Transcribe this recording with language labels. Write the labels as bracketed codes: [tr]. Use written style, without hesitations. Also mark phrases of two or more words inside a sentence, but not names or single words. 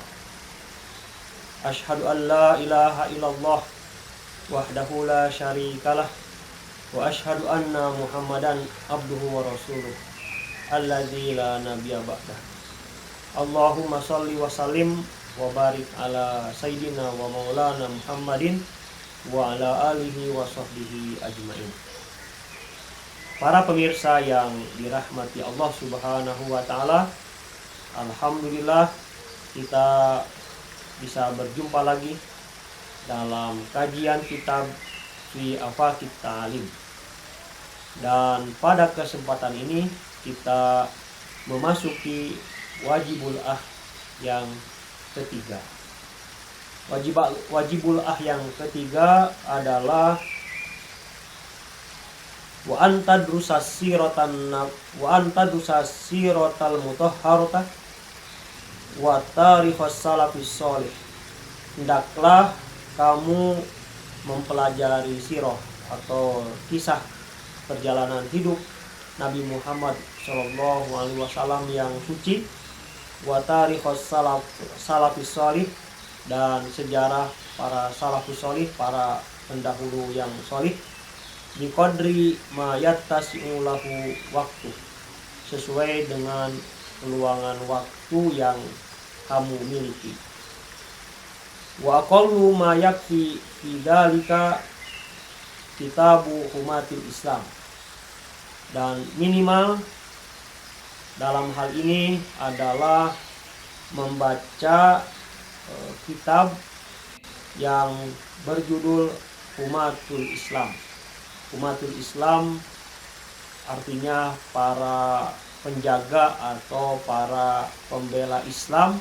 [ar] أشهد أن لا إله إلا الله وحده لا شريك له وأشهد أن محمدا عبده ورسوله الذي لا نبي بعده. اللهم صل وسلم وبارك على سيدنا ومولانا محمد وعلى آله وصحبه أجمعين. [id] Para pemirsa yang dirahmati Allah [ar] سبحانه وتعالى, [id] alhamdulillah kita bisa berjumpa lagi dalam kajian kitab Fi Afaqit Ta'lim. Dan pada kesempatan ini kita memasuki [ar] واجب الأخ [id] yang ketiga. [ar] واجب الأخ [id] yang ketiga adalah [ar] وأن تدرس السيرة المطهرة وتاريخ السلف الصالح. [id] Hendaklah kamu mempelajari sirah atau kisah perjalanan hidup Nabi Muhammad SAW yang suci, [ar] وتاريخ السلف الصالح, [id] dan sejarah para [ar] السلف الصالح, [id] para pendahulu yang shalih, [ar] بقدر ما يتسع له الوقت, [id] sesuai dengan peluangan waktu yang kamu miliki. [ar] وأقل ما يكفي في ذلك كتاب حماة الإسلام. [id] Dan minimal dalam hal ini adalah membaca kitab yang berjudul Humatul Islam. Humatul Islam artinya para penjaga atau para pembela Islam.